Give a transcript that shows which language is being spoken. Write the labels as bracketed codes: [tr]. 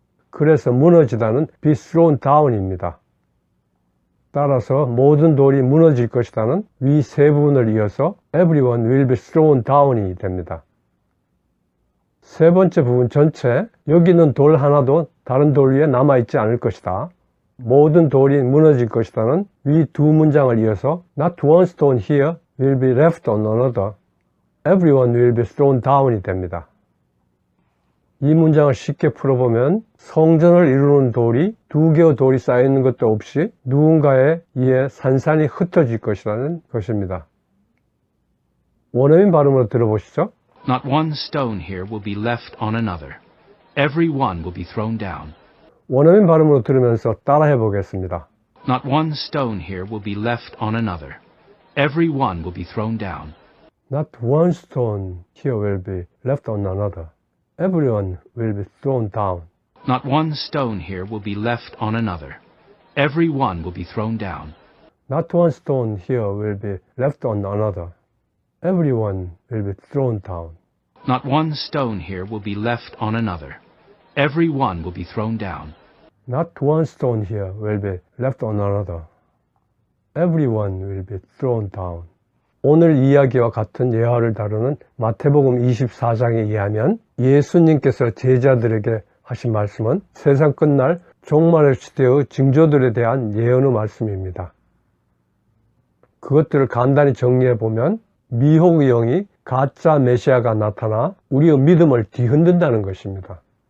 [ko] 그래서 무너지다는 [en] be thrown down [ko] 입니다. 따라서 모든 돌이 무너질 것이다는 위 세 부분을 이어서 [en] everyone will be thrown down [ko] 이 됩니다. 세 번째 부분 전체, 여기는 돌 하나도 다른 돌 위에 남아있지 않을 것이다. 모든 돌이 무너질 것이다는 위 두 문장을 이어서 [en] not one stone here will be left on another. Everyone will be thrown down [ko] 이 됩니다. 이 문장을 쉽게 풀어보면 성전을 이루는 돌이 두 개의 돌이 쌓여있는 것도 없이 누군가에 의해 산산이 흩어질 것이라는 것입니다. 원어민 발음으로 들어보시죠. [en] Not one stone here will be left on another. Every one will be thrown down. 원어민 발음으로 들으면서 따라해 보겠습니다. Not one stone here will be left on another. Every one will be thrown down. Not one stone here will be left on another. Everyone will be thrown down. Not one stone here will be left on another. Every one will be thrown down. Not one stone here will be left on another. Everyone will be thrown down. Not one stone here will be left on another. Every one will be thrown down. Not one stone here will be left on another. Everyone will be thrown down. [ko] 오늘 이야기와 같은 예화를 다루는 마태복음 24장에 의하면 예수님께서 제자들에게 하신 말씀은 세상 끝날 종말의 시대의 징조들에 대한 예언의 말씀입니다. 그것들을 간단히 정리해보면 미혹의 영이 가짜 메시아가 나타나 우리의 믿음을 뒤흔든다는 것입니다.